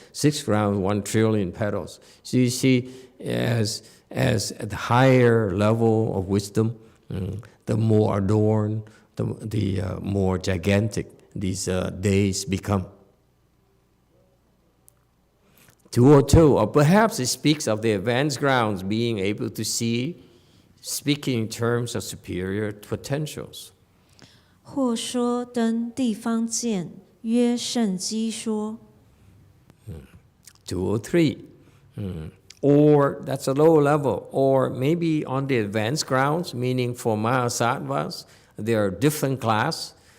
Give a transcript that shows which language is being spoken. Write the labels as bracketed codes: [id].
[en] Sixth ground is 1 trillion petals. So you see, as at the higher level of wisdom, the more adorned, the more gigantic these days become. 202, or perhaps it speaks of the advanced grounds being able to see, speaking in terms of superior potentials. [zh] 或说登地方见，曰圣机说。 [en] 203, or that's a low level, or maybe on the advanced grounds, meaning for Mahasattvas, there are different class.